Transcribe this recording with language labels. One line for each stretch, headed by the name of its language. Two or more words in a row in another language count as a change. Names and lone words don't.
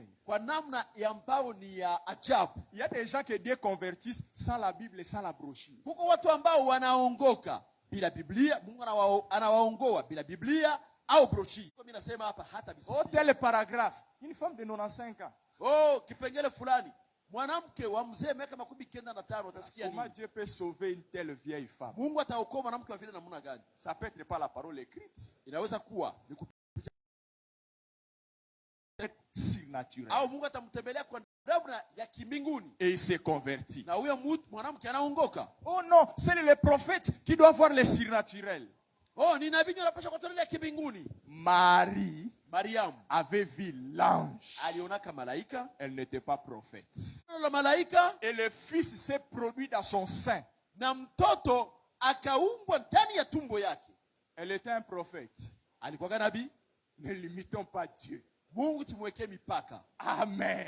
French: Il y a des gens que Dieu convertisse sans la Bible et sans la brochure. Oh, tel paragraphe. Une femme de 95 ans.
Swahili: Oh, kipengele fulani. Mwanamke wa mzee miaka 95 utasikia nini?
French: Comment Dieu peut sauver une telle vieille femme?
Swahili: Mungu ataokoa mwanamke wa vile namna gani?
French: Ça peut être pas la parole écrite.
Swahili: Inaweza kuwa ni kupitia surnaturel. Au Mungu atamtembelea kwa namna ya kimbinguni.
French: Et il s'est converti.
Swahili: Na huyo mwanamke anaongoka.
French: Oh non, c'est le prophète qui doit voir le surnaturel.
Swahili: Oh, ni nabii anapaswa kutolea kimbinguni.
French: Marie Mariam avait vu l'ange. Elle n'était pas prophète. Le et le fils s'est produit dans son sein. Elle était un prophète. Ne limitons pas Dieu. Amen.